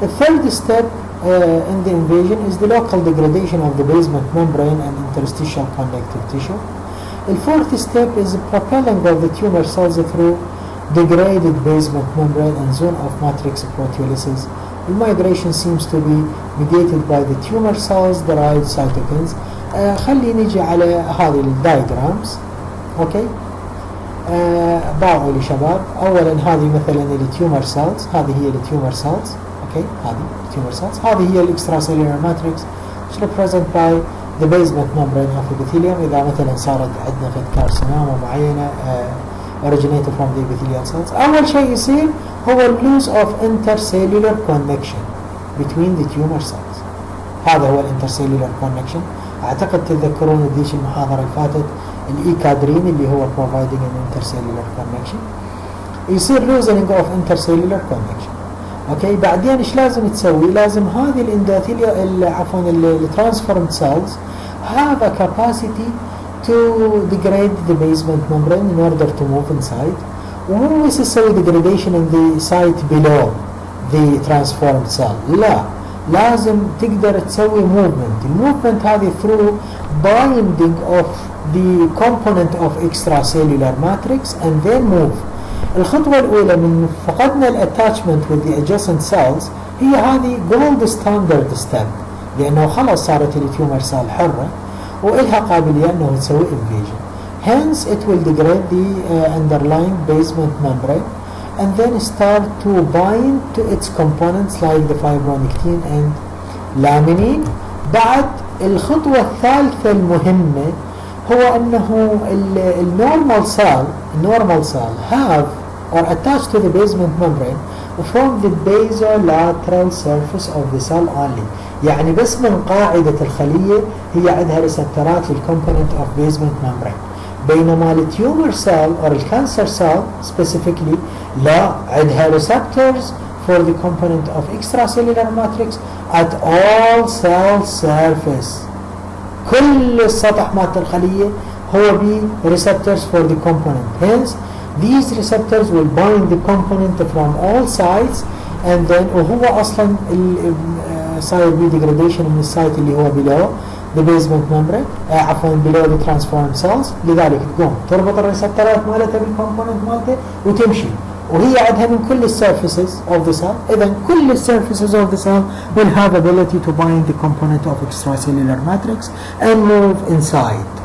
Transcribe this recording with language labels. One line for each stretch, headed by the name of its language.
English: The third step in the invasion is the local degradation of the basement membrane and interstitial connective tissue. The fourth step is the propelling of the tumor cells through degraded basement membrane and zone of matrix proteolysis. The migration seems to be mediated by the tumor cells derived cytokines.
Arabic: خلي نجي على هذه الدايجرامز. اوكي باعوا لي شباب. اولا هذه مثلا التيومر سيلز، هذه هي التيومر سيلز. اوكي هذه التيومر سيلز، هذه هي الاكستراسيلولار ماتريكس
English: which represent by the basement membrane of epithelium.
Arabic: اذا مثلا صارت عندنا في كارسينوما معينه
English: originated from the epithelial cells. أول شيء يصير هو loss of intercellular connection between the tumor cells.
Arabic: هذا هو intercellular connection. أعتقد تتذكرون ذيش المحاضرة اللي فاتت الإيكادرين اللي هو
English: providing an intercellular connection. يصير loosening of intercellular connection.
Arabic: أوكي بعدين إيش لازم تسوي؟
English: لازم هذه الاندوثيليا عفوا الترانسفورمد cells have a capacity to degrade the basement membrane in order to move inside.
Arabic: ومو بس تسوي
English: degradation in the site below the transformed cell.
Arabic: لا لازم تقدر تسوي movement.
English: الموفمنت هذه through binding of the component of extracellular matrix and then move.
Arabic: الخطوة الأولى من فقدنا الاتاتشمنت
English: with the adjacent cells
Arabic: هي هذه
English: gold standard step
Arabic: لأنه خلاص صارت التيومر سيل حرة وإلها قابلية أنه تسوي invasion.
English: Hence it will degrade the underlying basement membrane and then start to bind to its components like the fibronectin and laminin.
Arabic: بعد الخطوة الثالثة المهمة هو أنه
English: النورمال cell have or attached to the basement membrane from the basolateral surface of the cell only.
Arabic: يعني بس من قاعدة الخلية هي عندها ريسبترات للcomponent of basement membrane. بينما التيومر
English: cell or الكانسر cell specifically لا عندها receptors for the component of extracellular matrix at all cell surface.
Arabic: كل السطح مالت الخلية هو بي
English: receptors for the component.
Arabic: Hence these receptors will bind the component from all sides and then وهو أصلا صاير بي degradation من السايت اللي هو below the basement membrane عفوا below the transformed cells. لذلك تقوم تربط الريسبترات مالتها بالكومبوننت مالته وتمشي وهي عندها من كل
English: surfaces of the cell.
Arabic: إذا
English: كل surfaces of the cell will have ability to bind the component of extracellular matrix and move inside.